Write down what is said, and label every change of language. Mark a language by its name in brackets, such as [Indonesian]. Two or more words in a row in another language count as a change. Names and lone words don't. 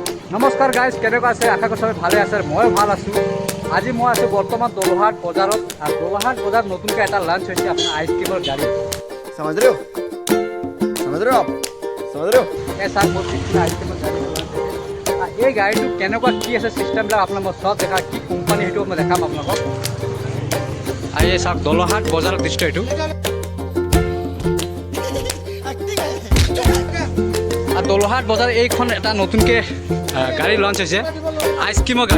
[Assamese] নমস্কাৰ গাইজ, কেনেকুৱা আছে? আশা কৰোঁ সবাই ভালে আছে। ময়ো ভাল আছোঁ। আজি মই আছোঁ বৰ্তমান দলহাট বজাৰত। আৰু দলহাট বজাৰত নতুনকৈ এটা লাঞ্চ হৈছে আপোনাৰ আইচক্ৰীমৰ গাড়ী। [Hindi] समझ रहे हो आप समझ रहे हो [Assamese] এই চাওক আইচক্ৰীমৰ গাড়ী এই গাড়ীটো কেনেকুৱা কি আছে চিষ্টেমবিলাক আপোনাক মই চব দেখা, কি কোম্পানী সেইটো মই দেখাম আপোনালোকক। আৰু এই চাওক দলহাট বজাৰৰ দৃশ্য এইটো। আৰু দলহাট বজাৰ এইখন এটা নতুনকৈ গাড়ী লঞ্চ হৈছে, আইচক্ৰীমৰ গাড়ী।